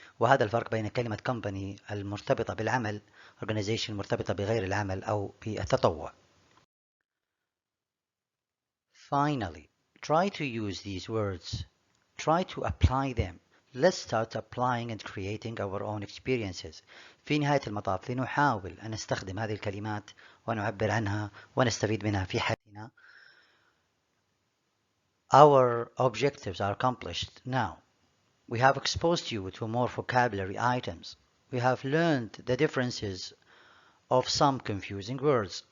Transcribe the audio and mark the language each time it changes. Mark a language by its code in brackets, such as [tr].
[ar] وهذا الفرق بين كلمة company المرتبطة بالعمل، organization مرتبطة بغير العمل أو بالتطوع. [en] Finally, try to use these words. Try to apply them. Let's start applying and creating our own experiences. [ar] في نهاية المطاف لنحاول أن نستخدم هذه الكلمات ونعبر عنها ونستفيد منها في حياتنا. [en] Our objectives are accomplished now. We have exposed you to more vocabulary items. We have learned the differences of some confusing words.